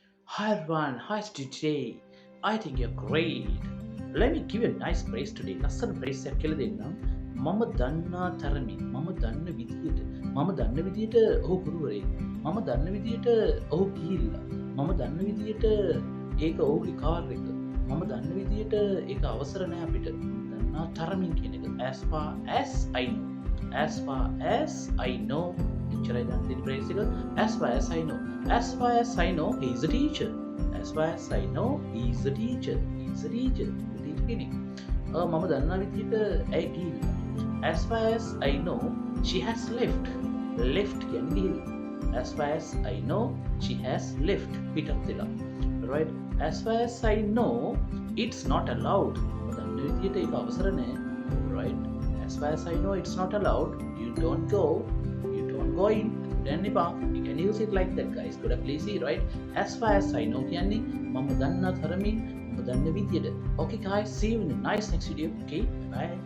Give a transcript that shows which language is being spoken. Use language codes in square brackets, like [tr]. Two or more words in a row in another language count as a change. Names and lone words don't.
[en] Hi everyone, hi today. I think you're great. Let me give you a nice praise today. [si] ලස්සන praise එකක් කියලා දෙන්නම්. මම දන්නා තරමින් මම දන්න විදියට ඔහු ගුරුවරයෙක්. මම දන්න විදියට ඔහු ගිහිල්ලා. මම දන්න විදියට ඒක ඔහුගේ කාර් එක. මම දන්න විදියට ඒක අවසර නෑ අපිට. දන්නා තරමින් කියන එක. [en] As far as I know. As far as I know. [si] එච්චරයි දන්න තියෙන praise එක. [en] As far as I know. As far as I know, he is a teacher. As far as I know, he is a teacher. He is a teacher. [si] teacher කෙනෙක්. මම දන්නා විදිහට ඇයි ගිහිල්ලා. [en] As far as I know, she has left. [si] Left කියන්නේ ගිහිල්ලා. [en] As far as I know, she has left. [si] පිටත් වෙලා. [en] Right? As far as I know, it's not allowed. [si] මම දන්නා විදිහට ඒක අවසර නැහැ. [en] Right? As far as I know, it's not allowed. You don't go. You don't go in. [si] දැන් එපා. [en] You can use it like that guys. [si] ගොඩක් [en] lazy, right? As far as I know [si] කියන්නේ මම දන්නා තරමින් මම දන්න විදියට. [en] Okay guys, see you in the nice next video. Okay, bye.